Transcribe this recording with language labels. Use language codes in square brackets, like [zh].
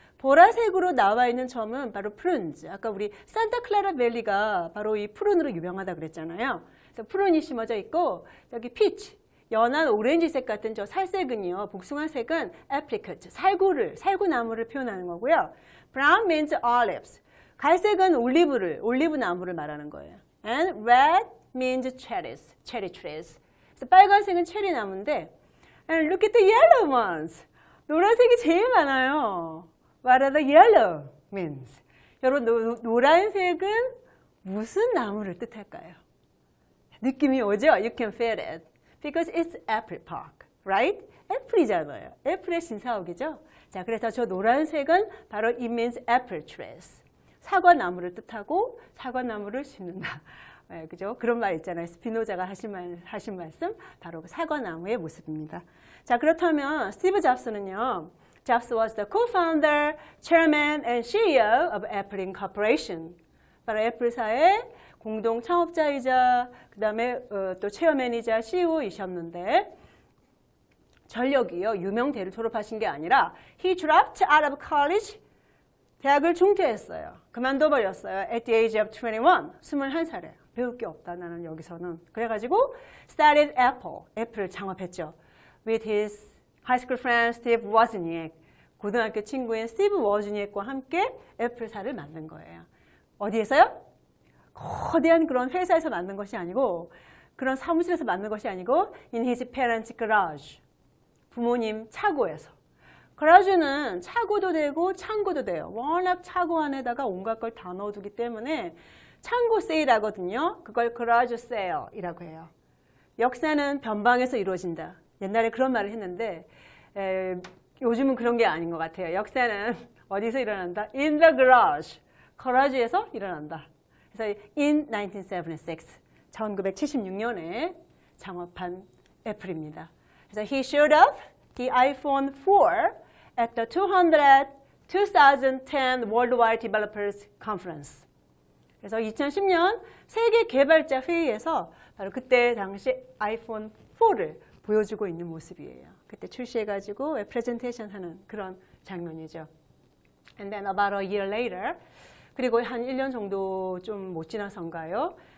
[ko] 보라색으로 나와 있는 점은 바로 프룬즈. 아까 우리 산타클라라 밸리가 바로 이 푸른으로 유명하다 그랬잖아요. 그래서 푸른이 심어져 있고 여기 피치, 연한 오렌지색 같은 저 살색은요. 복숭아색은 apricot, 살구나무를 표현하는 거고요. [en] Brown means olives. [ko] 갈색은 올리브 나무를 말하는 거예요. [en] And red means cherries, cherry trees. [ko] 그래서 빨간색은 체리 나무인데 [en] And look at the yellow ones. [ko] 노란색이 제일 많아요. [en] What are the yellow means? [ko] 여러분 노란색은 무슨 나무를 뜻할까요? 느낌이 오죠? [en] You can feel it. Because it's apple park, right? [ko] 애플이잖아요. 애플의 신사옥이죠? 자, 그래서 저 노란색은 바로 [en] it means apple trees. [ko] 사과나무를 뜻하고 사과나무를 심는다. 네, 그죠? 그런 말 있잖아요. 스피노자가 하신 말씀 바로 사과나무의 모습입니다. 자, 그렇다면 스티브 잡스는요. [en] Jobs was the co-founder, chairman, and CEO of Apple Incorporation. [ko] 바로 애플사의 공동 창업자이자 그 다음에 또 체어맨이자 CEO이셨는데 전력이요. 유명대를 졸업하신 게 아니라 [en] He dropped out of college. [ko] 대학을 중퇴했어요. 그만둬버렸어요. [en] At the age of 21. [ko] 21살에. 배울 게 없다. 나는 여기서는. 그래가지고 [en] started Apple. [ko] 애플을 창업했죠. [en] With his high school friend Steve Wozniak. [ko] 고등학교 친구인 스티브 워즈니액과 함께 애플사를 만든 거예요. 어디에서요? 거대한 그런 회사에서 만든 것이 아니고 그런 사무실에서 만든 것이 아니고 [en] in his parents' garage. [ko] 부모님 차고에서. garage는 차고도 되고 창고도 돼요. 워낙 차고 안에다가 온갖 걸 다 넣어두기 때문에 창고 세일하거든요. 그걸 garage sale이라고 해요. 역사는 변방에서 이루어진다. 옛날에 그런 말을 했는데 요즘은 그런 게 아닌 것 같아요. 역사는 어디서 일어난다? [en] In the garage. [ko] garage에서 일어난다. 그래서 in 1976, 1976년에 창업한 애플입니다. [en] 그래서 he showed up the iPhone 4 at the 2010 Worldwide Developers Conference. [ko] 그래서 2010년 세계 개발자 회의에서 바로 그때 당시 아이폰 4를 보여주고 있는 모습이에요. 그때 출시해가지고 프레젠테이션 하는 그런 장면이죠. [en] And then about a year later, [ko] 그리고 한 1년 정도 좀 못 지나선가요?